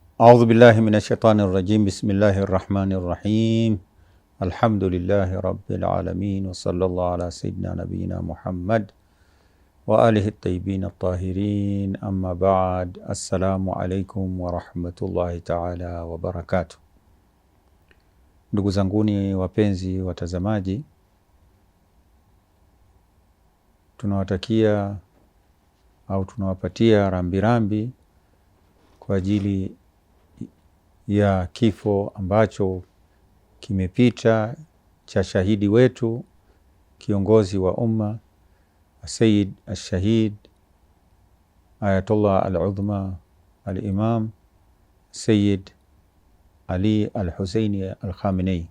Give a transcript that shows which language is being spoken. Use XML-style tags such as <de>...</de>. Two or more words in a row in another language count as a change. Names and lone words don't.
<ar>أعوذ بالله من الشيطان الرجيم بسم الله الرحمن الرحيم. الحمد لله رب العالمين وصلى الله على سيدنا نبينا محمد وآله الطيبين الطاهرين. أما بعد. السلام عليكم ورحمة الله تعالى وبركاته.</ar> <sw>Ndugu zanguni wapenzi watazamaji, tunawatakia au tunawapatia rambirambi kwa ajili ya kifo ambacho kimepita cha shahidi wetu, kiongozi wa umma, Sayyid al-Shahid Ayatollah al-Udhma al-Imam Sayyid Ali al-Husseini al-Khamenei.</sw>